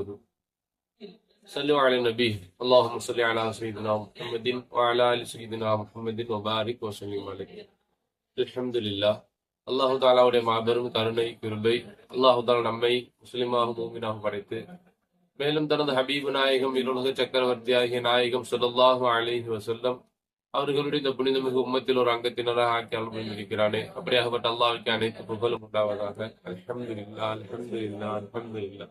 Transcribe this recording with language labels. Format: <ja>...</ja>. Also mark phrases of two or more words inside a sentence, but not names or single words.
<ar>صلوا على النبي. اللهم صل على سيدنا محمد وعلى آل سيدنا محمد وبارك وسلم عليه. الحمد لله.</ar> <ta>அல்லாஹு தாலாவுடைய மாபெரும் கருணை கிருபை</ta> <ar>الله تعالى</ar> <ta>நம்மை முஸ்லிமாக மூமினாக படைத்து மேலும் தனது ஹபீபு நாயகம் இருளுக சக்கரவர்த்தியாகிய நாயகம்</ta> <ar>صلى الله عليه وسلم</ar> <ta>அவர்களுடைய இந்த புனிதமிகு உம்மத்தில் ஒரு அங்கத்தினராக ஆக்கி அனுமதிக்கிறானே. அப்படியாகப்பட்ட அல்லாஹ்வுக்கு அனைத்து புகழும் உண்டாவதாக.</ta> <ar>الحمد لله الحمد لله الحمد لله.</ar>